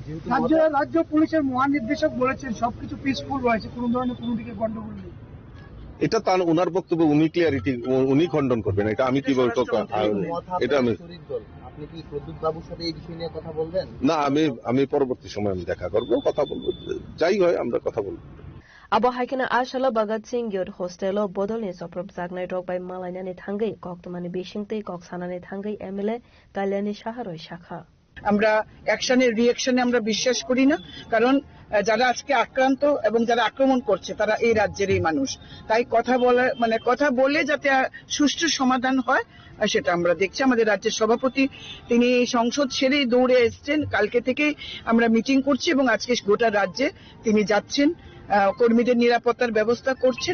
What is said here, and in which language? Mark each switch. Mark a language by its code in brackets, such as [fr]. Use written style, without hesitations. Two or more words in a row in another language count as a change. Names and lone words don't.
[bn] রাজ্য পুলিশের মহানির্দেশক বলেছেন সবকিছু পিসফুল রয়েছে, কোন ধরনের কোনো দিকে গন্ডগোল নেই। এটা তার ওনার বক্তব্য, উনি ক্লিয়ারিটি উনি খণ্ডন করবেন। এটা আমি কি বলবো, এটা আমি আপনি কি প্রদ্যুৎ বাবুর সাথে এই বিষয় নিয়ে কথা বলবেন? না, আমি পরবর্তী সময় আমি দেখা করবো, কথা বলবো, যাই হয় আমরা কথা বলবো। [trp] Abo haikena ashala Bhagat Singh Youth Hostel o bodolni soprop jagnai rok bai malainani thangai koktomani bishingtei koksanani thangai MLA Kalyani Shaharoi Shakha. [bn] আমরা অ্যাকশনের রিঅ্যাকশনে আমরা বিশ্বাস করি না, কারণ যারা আজকে আক্রান্ত এবং যারা আক্রমণ করছে তারা এই রাজ্যেরই মানুষ। তাই কথা বলে যাতে সুষ্ঠু সমাধান হয় সেটা আমরা দেখছি। আমাদের রাজ্যের সভাপতি তিনি সংসদ সেরেই দৌড়ে এসছেন, কালকে থেকেই আমরা মিটিং করছি এবং আজকে গোটা রাজ্যে তিনি যাচ্ছেন, কর্মীদের নিরাপত্তার ব্যবস্থা করছেন।